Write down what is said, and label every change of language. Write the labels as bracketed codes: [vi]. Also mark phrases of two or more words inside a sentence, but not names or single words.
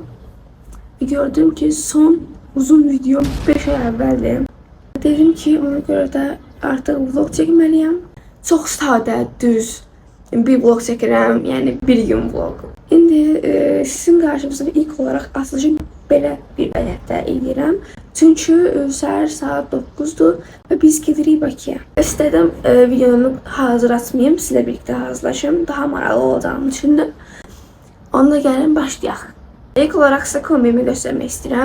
[tr] Gördüm ki son uzun videom 5 ay evveldi. Dedim ki ona göre de artık vlog çekmeliyim. Çok sade, [az] düz bir vlog çəkirəm, yani bir gün vlog. İndi sizin karşınızda ilk olarak açılışı belə bir vəziyyətdə edirəm. Çünkü səhər saat 9'dur ve biz gedirik Bakıya. [tr] İstedim videonu hazır atmayayım, sizle birlikte hazırlaşım. [az] Daha maraqlı olacağını düşündüm. Onda gəlin başlayaq. [tr] İlk olarak size kombimi göstermek istəyirəm.